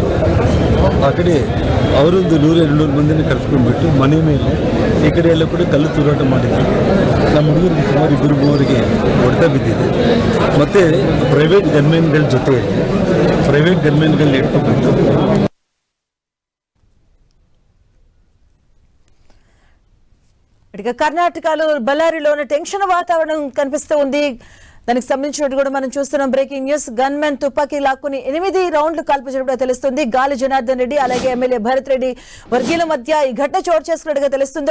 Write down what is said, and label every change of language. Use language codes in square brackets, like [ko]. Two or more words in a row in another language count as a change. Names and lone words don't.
[kn] ಆ ಕಡೆ ಅವರೊಂದು 100-200 ಮಂದಿನ ಕರೆಸ್ಕೊಂಡ್ಬಿಟ್ಟು ಮನೆ ಮೇಲೆ ಈ ಕಡೆ ಎಲ್ಲ ಕೂಡ ಕಲ್ಲು ತೂರಾಟ ಮಾಡಿದ್ರು. ನಮ್ಮ ಹುಡುಗರಿಗೆ ಸುಮಾರು 2-3 ಹೊಡೆತ ಬಿದ್ದಿದೆ. ಮತ್ತು [en] private gunmen [kn] ಜೊತೆಯಲ್ಲಿ [en] private gunmen [kn] ಇಟ್ಕೊಂಡ್ಬಿಟ್ಟು [te] ఇక కర్ణాటకలో బళ్ళారిలోని టెన్షన్ వాతావరణం కనిపిస్తూ ఉంది. దానికి సంబంధించినట్టు కూడా మనం చూస్తున్నాం. [en] breaking news. [te] గన్మెన్ తుపాకీ లాక్కుని 8 రౌండ్లు కాల్పు జరిపినట్టుగా తెలుస్తుంది. గాలి జనార్దన్ రెడ్డి అలాగే ఎమ్మెల్యే భరత్ రెడ్డి వర్గీయుల మధ్య ఈ ఘటన చోటు చేసుకున్నట్టుగా తెలుస్తుంది.